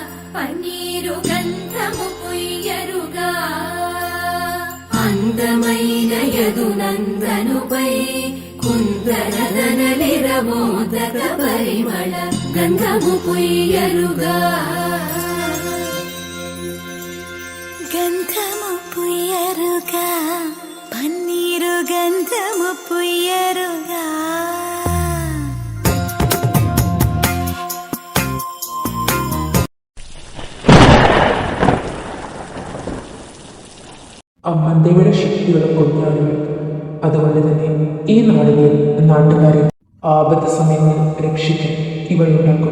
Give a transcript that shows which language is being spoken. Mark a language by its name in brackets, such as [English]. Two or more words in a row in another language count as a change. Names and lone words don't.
[Telugu] పన్నీరు గంధము పుయ్యరుగా అందమైన యదునందనుపై కుందరదనలిరమోదక పరిమళ గంధము పుయ్యరుగా గంధము పుయ్యరుగా పన్నీరు గంధము పుయ్యరుగా [Malayalam] അമ്മന്തയുടെ ശക്തിയുള്ള കുഞ്ഞാടുകൾ. അതുകൊണ്ട് തന്നെ ഈ നാടിനെ നാട്ടുകാരെ ആപത്ത് സമയങ്ങളിൽ രക്ഷിക്കാൻ ഇവളുണ്ടാക്കും.